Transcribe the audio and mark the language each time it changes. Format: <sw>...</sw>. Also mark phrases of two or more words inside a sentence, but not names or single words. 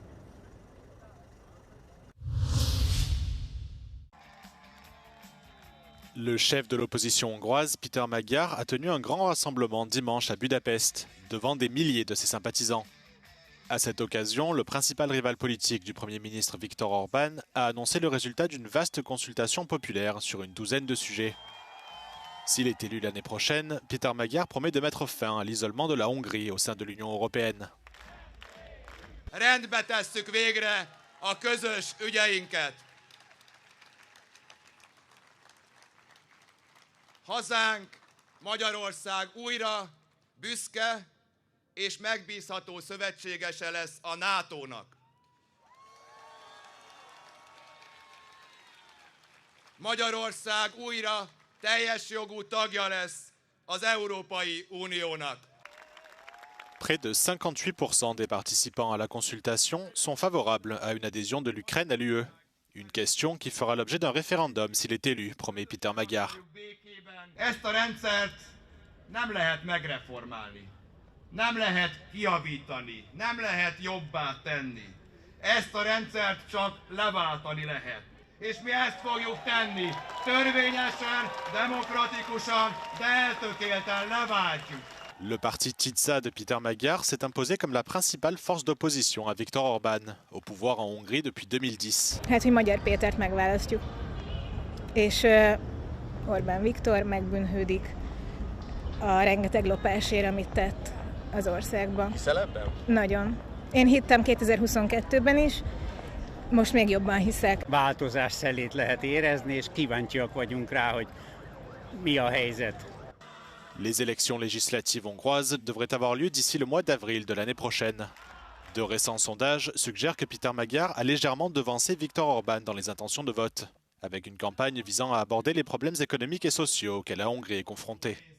<fr>Le chef de l'opposition hongroise, Péter Magyar, a tenu un grand rassemblement dimanche à Budapest, devant des milliers de ses sympathisants. À cette occasion, le principal rival politique du Premier ministre Viktor Orban a annoncé le résultat d'une vaste consultation populaire sur une douzaine de sujets. S'il est élu l'année prochaine, Péter Magyar promet de mettre fin à l'isolement de la Hongrie au sein de l'Union européenne.</fr> <hu>Rendbe tesszük végre a közös ügyeinket. Hazánk, Magyarország újra büszke és megbízható szövetségese lesz a NATO-nak. Magyarország újra teljes jogú tagja lesz az Európai Uniónak.</hu> <fr>Près de 58% des participants à la consultation sont favorables à une adhésion de l'Ukraine à l'UE. Une question qui fera l'objet d'un référendum s'il est élu, promet Péter Magyar.</fr> <hu>Ezt a rendszert nem lehet megreformálni, nem lehet kijavítani, nem lehet jobbá tenni. Ezt a rendszert csak leváltani lehet. És mi ezt fogjuk tenni. Törvényesen, demokratikusan, de eltökélten leváltjuk.</hu> <fr>Le parti TITSA de Péter Magyar s'est imposé comme la principale force d'opposition à Viktor Orban, au pouvoir en Hongrie depuis 2010.</fr> <hu>Hát, hogy Magyar Pétert megválasztjuk. És Orbán Viktor megbűnhődik a rengeteg lopásért, amit tett az országban. Hiszel ebben? Nagyon. Én hittem 2022-ben is, most még jobban hiszek. Változás szelét lehet érezni, és kíváncsiak vagyunk rá, hogy mi a helyzet.</hu> <fr>Les élections législatives hongroises devraient avoir lieu d'ici le mois d'avril de l'année prochaine. De récents sondages suggèrent que Péter Magyar a légèrement devancé Viktor Orban dans les intentions de vote, avec une campagne visant à aborder les problèmes économiques et sociaux auxquels la Hongrie est confrontée.</fr>